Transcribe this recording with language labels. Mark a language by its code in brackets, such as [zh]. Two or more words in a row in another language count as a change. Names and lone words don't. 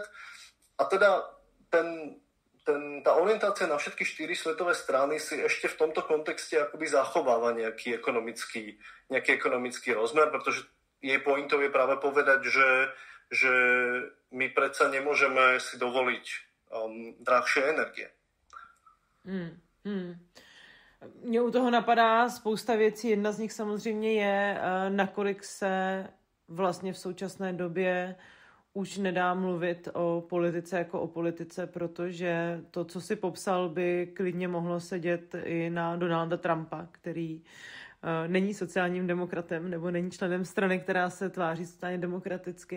[sk] A teda tá orientácia na všetky 4 svetové strany si ešte v tomto kontexte akoby zachováva nejaký ekonomický rozmer, pretože jej pointou je práve povedať, že my predsa nemôžeme si dovoliť drahšie energie. [cs] Mně u toho napadá spousta věcí. Jedna z nich samozřejmě je, nakolik se vlastně v současné době už nedá mluvit o politice jako o politice, protože to, co si popsal, by klidně mohlo sedět i na Donalda Trumpa, který není sociálním demokratem nebo není členem strany, která se tváří sociálně demokraticky.